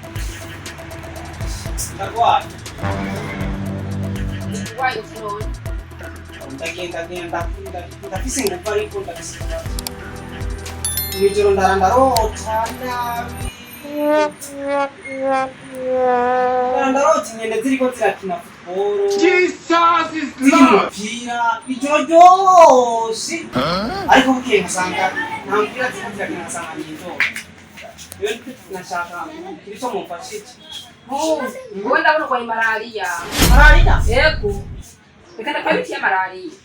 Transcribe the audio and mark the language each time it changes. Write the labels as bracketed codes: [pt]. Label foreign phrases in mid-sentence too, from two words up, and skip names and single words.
[rn] Ararwaye. [en] Why you know? [rn] Ndagenda ndafise ingufu ariko ndafise ikibazo. Ijoro ndarota nabi. Ndarota inyene ziriko zirakina football. [en] Jesus is Lord. [rn] Umupira ijoro ryose. Ariko bukeye musanga nta mpira ziriko zirakina nkasanga ni ijoro. Rero nashaka icyo mumfashije. Wowe ndabona urwaye malariya. Malariya? Yego. Reka ndakora imiti ya malariya.